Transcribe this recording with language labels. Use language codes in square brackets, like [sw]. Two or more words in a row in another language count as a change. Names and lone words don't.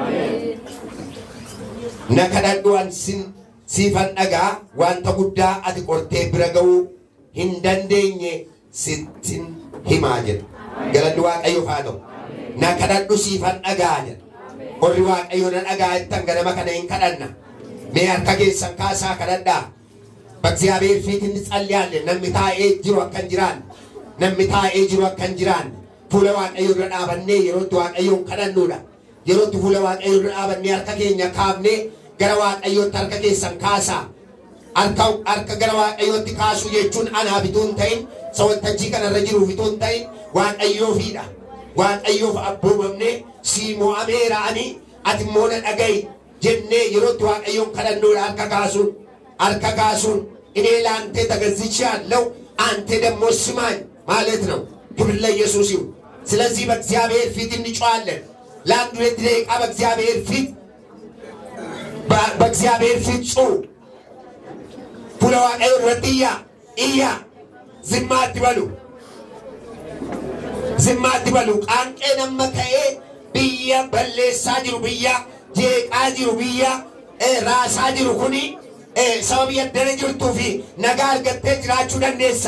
[om] Na kadhadhu ani siifan dhagaa wanta guddaa ati qortee bira ga'uu hin dandeenye sittin himaa jedha. galanni waaqayyoof haa ta'u. Na kadhadhu siifan dhagaa jedha. Qorri waaqayyo na dhagaa ittan ganama kana hin kadhanna. Mee harka keessan kaasaa kadhadhaa. [am] በእግዚአብሔር ፊት እንጸልያለን። [om] namni taa'ee jiru akka hin jiraanne namni taa'ee jiru akka hin jiraanne fuula waaqayyoo dura dhaabannee yerootti waaqayyoon kadhannuudha. yerootti fuula waaqayyoo dura dhaabannee harka keenya kaafnee gara waaqayyootti harka keessan kaasaa. harka gara waaqayyootti kaasuu jechuun anaa bituu hin ta'in sawaltajjii kanarra jiru bituu hin ta'in waaqayyoofiidha. waaqayyoof abboomamnee sii mo'ameera ani ati immoo na dhaga'i jennee yerootti waaqayyoon kadhannuudha. harka kaasuun [am] እኔ ለአንተ ተገዝቻለሁ አንተ ደግሞ ስማኝ ማለት ነው። ክብር ለኢየሱስ ይሁን። ስለዚህ በእግዚአብሔር ፊት እንጮሃለን። ለአንድ ሁለት ደቂቃ በእግዚአብሔር ፊት ጩሁ። [om] fuula waaqayyo irratti iyyaa zimma attibalu qaanqee nama ta'ee biyya balleessaa jiru biyya jeeqaa jiru biyya raasaa jiru kuni sababii addana jirtuu fi nagaa argattee jiraachuu dandeessa.